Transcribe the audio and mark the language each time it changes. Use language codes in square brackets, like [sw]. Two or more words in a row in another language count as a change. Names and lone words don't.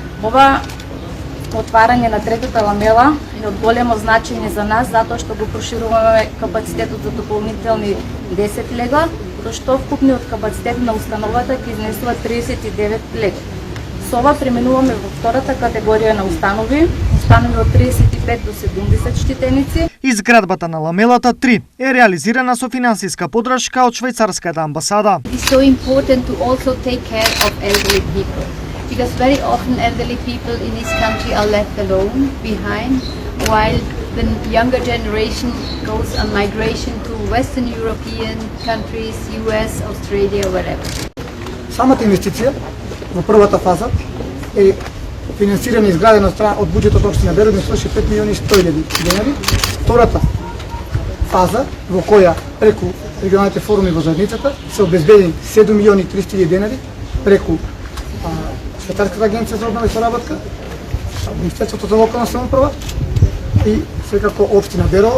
[mk] Ова отварање на третата ламела е од големо значење за нас, затоа што го прошируваме капацитетот за дополнителни 10 легла, што вкупниот капацитет на установата ќе изнесува 39 легла. Со ова преминуваме во втората категорија на установи од 35 до 70 штитеници. Изградбата на ламелата 3 е реализирана со финансиска поддршка од швајцарската амбасада. [en] It's so important to also take care of elderly people, because very often elderly people in this country are left alone behind, while the younger generation goes on migration to Western European countries, US, Australia, wherever. [mk] Самата инвестиција во првата фаза е финансирана и изградена од буџетот општина Берово, сврши 5.100.000 денари. Втората фаза во која преку регионалните форуми во заедницата се обезбедени 7.300.000 денари преку Швајцарската агенција за обнова и соработка, Министерството за локална самоуправа и секако општина Берово.